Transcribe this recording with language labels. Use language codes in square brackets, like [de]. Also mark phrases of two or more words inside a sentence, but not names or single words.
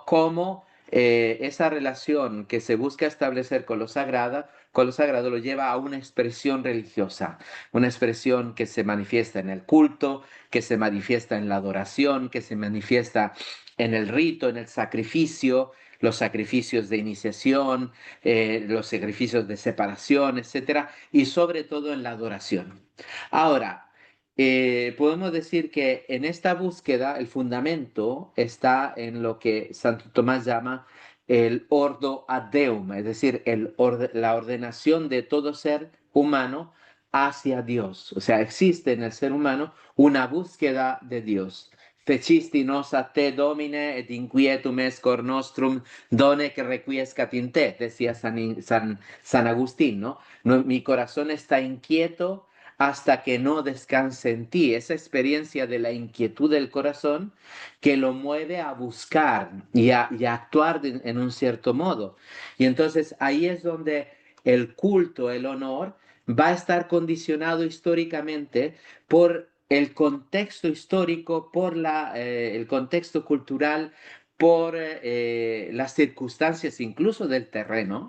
[es] Cómo esa relación que se busca establecer con lo sagrado lo lleva a una expresión religiosa, una expresión que se manifiesta en el culto, que se manifiesta en la adoración, que se manifiesta en el rito, en el sacrificio, los sacrificios de iniciación, los sacrificios de separación, etcétera, y sobre todo en la adoración. Ahora, podemos decir que en esta búsqueda el fundamento está en lo que Santo Tomás llama el [la] ordo ad deum, [es] es decir, la ordenación de todo ser humano hacia Dios. O sea, existe en el ser humano una búsqueda de Dios. [la] Fecisti nos a te domine et inquietum es cor nostrum done que requiescat in te, [es] decía San Agustín, ¿no? Mi corazón está inquieto hasta que no descanse en ti. Esa experiencia de la inquietud del corazón que lo mueve a buscar y a actuar en un cierto modo. Y entonces ahí es donde el culto, el honor, va a estar condicionado históricamente por el contexto histórico, por el contexto cultural, por las circunstancias incluso del terreno.